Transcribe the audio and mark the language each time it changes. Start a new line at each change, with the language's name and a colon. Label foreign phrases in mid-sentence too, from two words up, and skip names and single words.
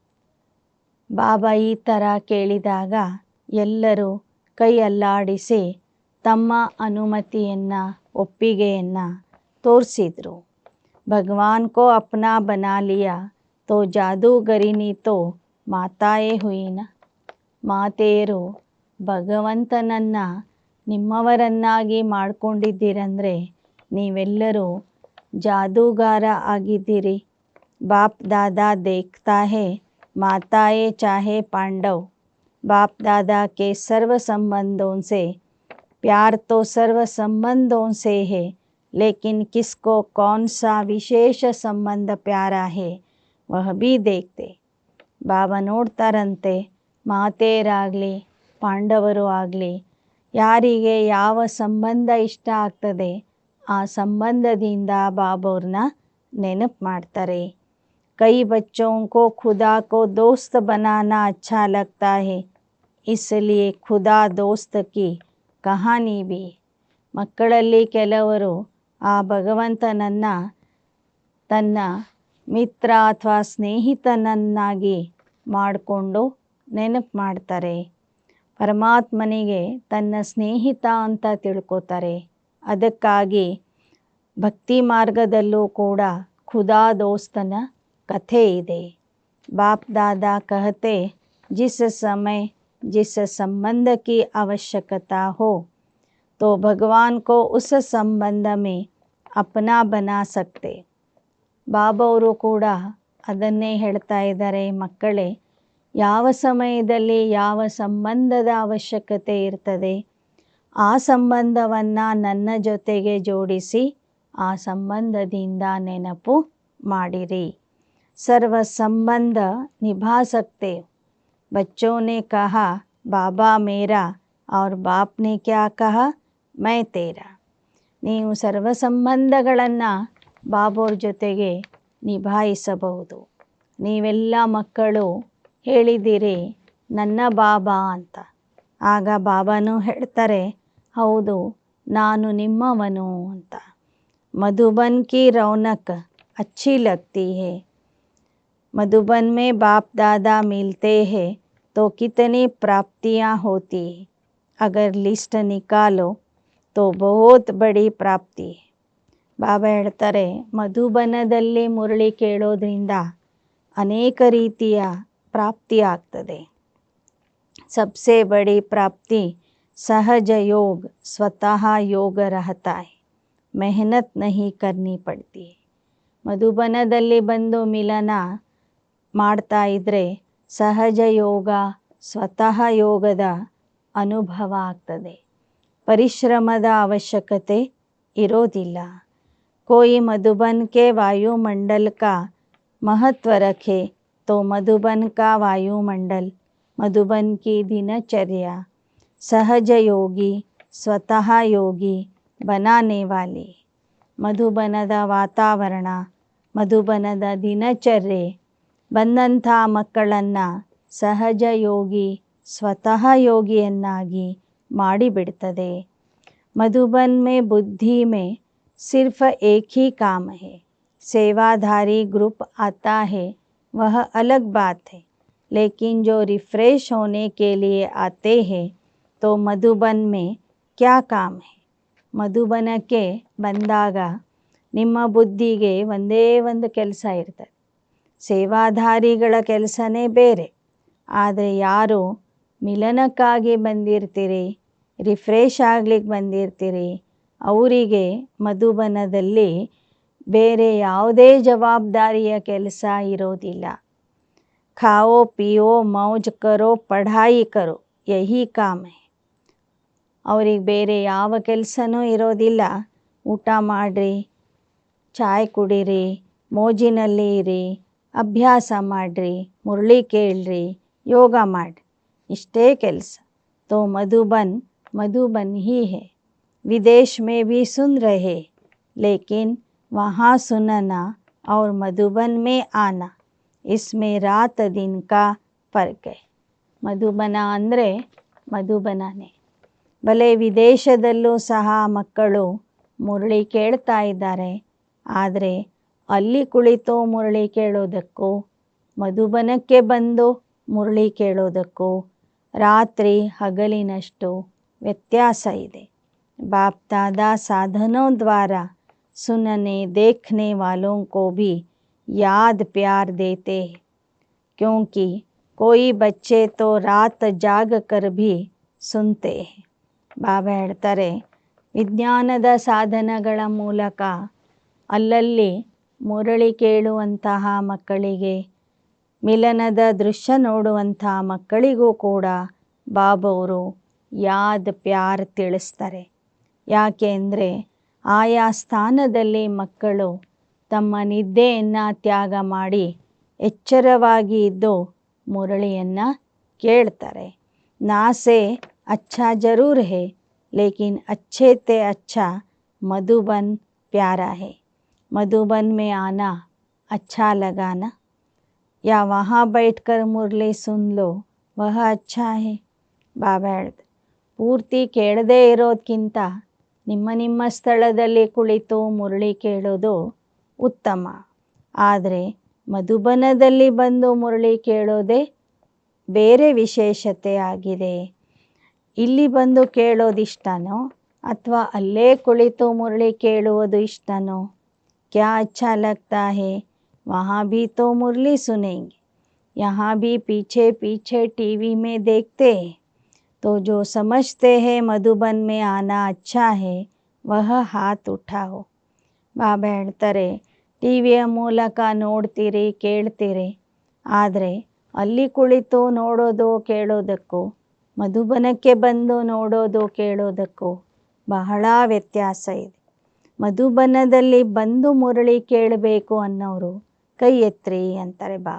Kannada: ಬಾಬಾ ಈ ಥರ ಕೇಳಿದಾಗ ಎಲ್ಲರೂ ಕೈ ಅಲ್ಲಾಡಿಸಿ ತಮ್ಮ ಅನುಮತಿಯನ್ನು, ಒಪ್ಪಿಗೆಯನ್ನು ತೋರಿಸಿದರು.
Hindi: भगवान को अपना बना लिया तो जादूगरिनी तो मातायें हुई ना.
Kannada: ಮಾತೆಯರು ಭಗವಂತನನ್ನು ನಿಮ್ಮವರನ್ನಾಗಿ ಮಾಡಿಕೊಂಡಿದ್ದೀರಂದರೆ ನೀವೆಲ್ಲರೂ ಜಾದೂಗಾರ ಆಗಿದ್ದೀರಿ.
Hindi: बाप दादा देखता है मातायें चाहे पांडव.
Kannada: बाप दादा के सर्व संबंधों से प्यार तो सर्व संबंधों से है, लेकिन किसको कौन सा विशेष संबंध प्यारा है वह भी देखते. ಬಾಬಾ ನೋಡ್ತಾರಂತೆ, ಮಾತೆಯರಾಗಲಿ ಪಾಂಡವರು ಆಗಲಿ ಯಾರಿಗೆ ಯಾವ ಸಂಬಂಧ ಇಷ್ಟ ಆಗ್ತದೆ ಆ ಸಂಬಂಧದಿಂದ ಬಾಬವ್ರನ್ನ ನೆನಪು ಮಾಡ್ತಾರೆ.
Hindi: कई बच्चों को खुदा को दोस्त बनाना अच्छा लगता है, इसलिए खुदा दोस्त की कहानी भी.
Kannada: ಮಕ್ಕಳಲ್ಲಿ ಕೆಲವರು ಆ ಭಗವಂತನನ್ನು ತನ್ನ ಮಿತ್ರ ಅಥವಾ ಸ್ನೇಹಿತನನ್ನಾಗಿ ಮಾಡಿಕೊಂಡು ನೆನಪು ಮಾಡ್ತಾರೆ. ಪರಮಾತ್ಮನಿಗೆ ತನ್ನ ಸ್ನೇಹಿತ ಅಂತ ತಿಳ್ಕೊತಾರೆ. ಅದಕ್ಕಾಗಿ ಭಕ್ತಿ ಮಾರ್ಗದಲ್ಲೂ ಕೂಡ ಖುದಾ ದೋಸ್ತನ ಕಥೆ ಇದೆ.
Hindi: बाप दादा कहते जिस समय जिस संबंध की आवश्यकता हो तो भगवान को उस संबंध में अपना बना सकते.
Kannada: ಬಾಬವರು ಕೂಡ ಅದನ್ನೇ ಹೇಳ್ತಾ ಇದ್ದಾರೆ, ಮಕ್ಕಳೇ ಯಾವ ಸಮಯದಲ್ಲಿ ಯಾವ ಸಂಬಂಧದ ಅವಶ್ಯಕತೆ ಇರ್ತದೆ ಆ ಸಂಬಂಧವನ್ನು ನನ್ನ ಜೊತೆಗೆ ಜೋಡಿಸಿ ಆ ಸಂಬಂಧದಿಂದ ನೆನಪು ಮಾಡಿರಿ.
Hindi: सर्व संबंध निभा सकते. बच्चों ने कहा बाबा मेरा और बाप ने क्या कहा मैं तेरा.
Kannada: ನೀವು ಸರ್ವ ಸಂಬಂಧಗಳನ್ನು ಬಾಬೋರ ಜೊತೆಗೆ ನಿಭಾಯಿಸಬಹುದು. ನೀವೆಲ್ಲ ಮಕ್ಕಳು ಹೇಳಿದ್ದೀರಿ ನನ್ನ ಬಾಬಾ ಅಂತ. ಆಗ ಬಾಬಾನೂ ಹೇಳ್ತಾರೆ, ಹೌದು ನಾನು ನಿಮ್ಮವನು ಅಂತ.
Hindi: मधुबन की रौनक अच्छी लगती है. मधुबन में बाप दादा मिलते हैं तो कितनी प्राप्तियाँ होती है. अगर लिस्ट निकालो तो बहुत बड़ी प्राप्ति है.
Kannada: ಬಾಬಾ ಹೇಳ್ತಾರೆ, ಮಧುಬನದಲ್ಲಿ ಮುರಳಿ ಕೇಳೋದ್ರಿಂದ ಅನೇಕ ರೀತಿಯ ಪ್ರಾಪ್ತಿ ಆಗ್ತದೆ.
Hindi: सबसे बड़ी प्राप्ति सहज योग, स्वतः योग रहता है, मेहनत नहीं करनी पड़ती है.
Kannada: ಮಧುಬನದಲ್ಲಿ ಬಂದು ಮಿಲನ ಮಾಡ್ತಾ ಇದ್ದರೆ ಸಹಜ ಯೋಗ, ಸ್ವತಃ ಯೋಗದ ಅನುಭವ ಆಗ್ತದೆ. ಪರಿಶ್ರಮದ ಅವಶ್ಯಕತೆ ಇರೋದಿಲ್ಲ.
Hindi: कोई मधुबन के वायुमंडल का महत्व रखे तो मधुबन का वायुमंडल, मधुबन की दिनचर्या सहज योगी, स्वतः योगी बनाने वाली.
Kannada: ಮಧುಬನದ ವಾತಾವರಣ, ಮಧುಬನದ ದಿನಚರ್ಯೆ ಬಂದಂಥ ಮಕ್ಕಳನ್ನು ಸಹಜ ಯೋಗಿ, ಸ್ವತಃ ಯೋಗಿಯನ್ನಾಗಿ ಮಾಡಿಬಿಡ್ತದೆ.
Hindi: मधुबन में बुद्धि में सिर्फ एक ही काम है. सेवाधारी ग्रुप आता है वह अलग बात है, लेकिन जो रिफ्रेश होने के लिए आते हैं तो मधुबन में क्या काम है.
Kannada: ಮಧುಬನಕ್ಕೆ ಬಂದಾಗ ನಿಮ್ಮ ಬುದ್ಧಿಗೆ ಒಂದೇ ಒಂದು ಕೆಲಸ ಇರ್ತದೆ. ಸೇವಾಧಾರಿಗಳ ಕೆಲಸನೇ ಬೇರೆ. ಆದರೆ ಯಾರು ಮಿಲನಕ್ಕಾಗಿ ಬಂದಿರ್ತೀರಿ, ರಿಫ್ರೆಶ್ ಆಗ್ಲಿಕ್ಕೆ ಬಂದಿರ್ತೀರಿ, ಅವರಿಗೆ ಮಧುಬನದಲ್ಲಿ ಬೇರೆ ಯಾವುದೇ ಜವಾಬ್ದಾರಿಯ ಕೆಲಸ ಇರೋದಿಲ್ಲ.
Hindi: खाओ पियो मौज करो पढ़ाई करो यही काम है.
Kannada: ಅವ್ರಿಗೆ ಬೇರೆ ಯಾವ ಕೆಲಸನೂ ಇರೋದಿಲ್ಲ. ಊಟ ಮಾಡಿರಿ, ಚಾಯ್ ಕುಡೀರಿ, ಮೋಜಿನಲ್ಲಿ ಇರಿ, ಅಭ್ಯಾಸ ಮಾಡಿರಿ, ಮುರಳಿ ಕೇಳ್ರಿ, ಯೋಗ ಮಾಡಿರಿ, ಇಷ್ಟೇ ಕೆಲಸ.
Hindi: तो मधुबन मधुबन ही है. विदेश में भी सुन रहे लेकिन वहाँ सुनना और मधुबन में आना, इसमें रात दिन का फ़र्क है.
Kannada: ಮಧುಬನ ಅಂದರೆ ಮಧುಬನನೇ. ಭಲೆ ವಿದೇಶದಲ್ಲೂ ಸಹ ಮಕ್ಕಳು ಮುರಳಿ ಕೇಳ್ತಾ ಇದ್ದಾರೆ. ಆದರೆ ಅಲ್ಲಿ ಕುಳಿತು ಮುರಳಿ ಕೇಳೋದಕ್ಕೂ ಮಧುಬನಕ್ಕೆ ಬಂದು ಮುರಳಿ ಕೇಳೋದಕ್ಕೂ ರಾತ್ರಿ ಹಗಲಿನಷ್ಟು ವ್ಯತ್ಯಾಸ ಇದೆ.
Hindi: बाप दादा साधनों द्वारा सुनने देखने वालों को भी याद प्यार देते हैं, क्योंकि कोई बच्चे तो रात जाग कर भी सुनते हैं.
Kannada: ಬಾಬಾ ಹೇಳ್ತಾರೆ, ವಿಜ್ಞಾನದ ಸಾಧನಗಳ ಮೂಲಕ ಅಲ್ಲಲ್ಲಿ ಮುರಳಿ ಕೇಳುವಂತಹ ಮಕ್ಕಳಿಗೆ, ಮಿಲನದ ದೃಶ್ಯ ನೋಡುವಂಥ ಮಕ್ಕಳಿಗೂ ಕೂಡ ಬಾಬವರು
Hindi: याद प्यार
Kannada: ತಿಳಿಸ್ತಾರೆ. ಯಾಕೆ ಅಂದರೆ ಆಯಾ ಸ್ಥಾನದಲ್ಲಿ ಮಕ್ಕಳು ತಮ್ಮ ನಿದ್ದೆಯನ್ನು ತ್ಯಾಗ ಮಾಡಿ ಎಚ್ಚರವಾಗಿ ಇದ್ದು ಮುರಳಿಯನ್ನು ಕೇಳ್ತಾರೆ.
Hindi: ना से अच्छा ज़रूर है, लेकिन अच्छे ते अच्छा मधुबन प्यारा है. मधुबन में आना अच्छा लगाना या वहाँ बैठकर मुरली सुन लो वह अच्छा है.
Kannada: ಬಾಬಾ ಹೇಳ್ತಾರೆ, ಪೂರ್ತಿ ಕೇಳದೇ ಇರೋದಕ್ಕಿಂತ ನಿಮ್ಮ ನಿಮ್ಮ ಸ್ಥಳದಲ್ಲಿ ಕುಳಿತು ಮುರಳಿ ಕೇಳೋದು ಉತ್ತಮ. ಆದರೆ ಮಧುಬನದಲ್ಲಿ ಬಂದು ಮುರಳಿ ಕೇಳೋದೇ ಬೇರೆ ವಿಶೇಷತೆ ಆಗಿದೆ. ಇಲ್ಲಿ ಬಂದು ಕೇಳೋದಿಷ್ಟನೋ ಅಥವಾ ಅಲ್ಲೇ ಕುಳಿತು ಮುರಳಿ ಕೇಳುವುದು ಇಷ್ಟನೋ?
Hindi: क्या अच्छा लगता है, वहाँ भी तो मुरली सुनेंगे, यहाँ भी पीछे पीछे टीवी में देखते हैं. तो जो समझते हैं मधुबन में आना अच्छा है वह हाथ उठाओ.
Kannada: ಬಾಬಾ ಹೇಳ್ತಾರೆ, ಟಿವಿಯ ಮೂಲಕ ನೋಡ್ತೀರಿ ಕೇಳ್ತೀರಿ, ಆದರೆ ಅಲ್ಲಿ ಕುಳಿತು ನೋಡೋದು ಕೇಳೋದಕ್ಕೂ ಮಧುಬನಕ್ಕೆ ಬಂದು ನೋಡೋದು ಕೇಳೋದಕ್ಕೂ ಬಹಳ ವ್ಯತ್ಯಾಸ ಇದೆ. ಮಧುಬನದಲ್ಲಿ ಬಂದು ಮುರಳಿ ಕೇಳಬೇಕು ಅನ್ನೋರು ಕೈ ಎತ್ರಿ ಅಂತಾರೆ ಬಾಬಾ.